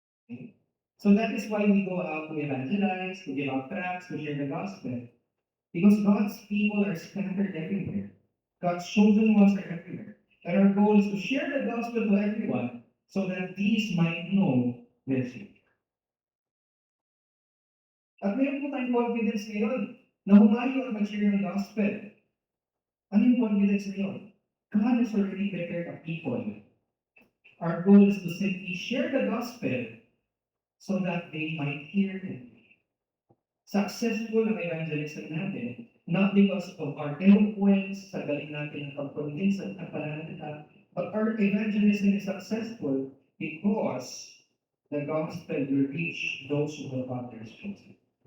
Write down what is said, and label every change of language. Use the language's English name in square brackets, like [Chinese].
[English] Okay? So that is why we go out to evangelize, to give out tracts, to share the gospel. Because God's people are scattered everywhere. God's chosen ones are everywhere. And our goal is to share the gospel to everyone so that these might know their Savior. [Filipino] At mayroon po tayong [English] confidence [Filipino] ngayon na humayo ang mag-share ng gospel. Ano yung confidence ngayon? [English] God has already prepared a people. Our goal is to simply share the gospel so that they might hear Him. [Filipino] Successful ang evangelism natin [English] not because of our eloquence, [Filipino] sa galing natin ng pag-convince at pananalita, [English] but our evangelism is successful because the gospel will reach those who the Father has chosen.